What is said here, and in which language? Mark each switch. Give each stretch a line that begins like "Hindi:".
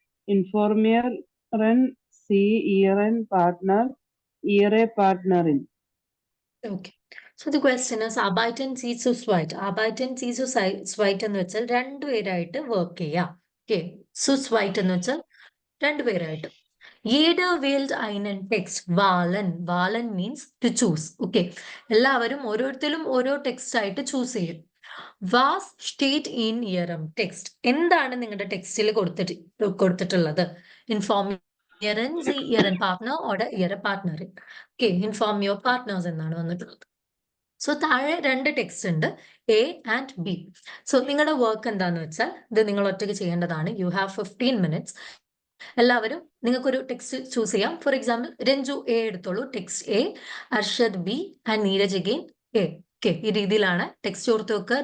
German: Informieren Sie Ihren Partner, Ihre Partnerin.
English: Okay. So the question is
German: arbeiten Sie zu zweit. Arbeiten Sie zu zweit
Malayalam: എന്ന് വെച്ചാൽ രണ്ടുപേരായിട്ട് work ചെയ്യാം. Okay.
German: Zu zweit
Malayalam: എന്ന് വെച്ചാൽ രണ്ടുപേരായിട്ട്.
German: Jeder wählt einen Text. Wählen.
English: Wählen means to choose.
German: Okay.
Malayalam: എല്ലാവരും ഓരോരുത്തരും ഓരോ text ആയിട്ട് choose ചെയ്യും.
German: Was steht in Ihrem Text?
Malayalam: എന്താണ് നിങ്ങളുടെ ടെക്സ്റ്റിൽ കൊടുത്തിട്ടുള്ളത്?
German: Informieren Sie Ihren Partner oder Ihre Partnerin. Okay.
English: Inform your partners എന്നാണ് വന്നിട്ടുള്ളത്.
Malayalam: സോ താഴെ രണ്ട് ടെക്സ്റ്റ് ഉണ്ട്, എ ആൻഡ് ബി. സോ നിങ്ങളുടെ വർക്ക് എന്താന്ന് വെച്ചാൽ ഇത് നിങ്ങൾ ഒറ്റയ്ക്ക് ചെയ്യേണ്ടതാണ്.
English: You have 15 minutes.
Malayalam: എല്ലാവരും നിങ്ങൾക്കൊരു ടെക്സ്റ്റ് ചൂസ് ചെയ്യാം. ഫോർ എക്സാമ്പിൾ രഞ്ജു എ എടുത്തോളൂ, text A. Arshad B and Neeraj again A. Okay, ഈ രീതിയിലാണ് ടെക്സ്റ്റ് ഓർത്ത് വെക്കുക.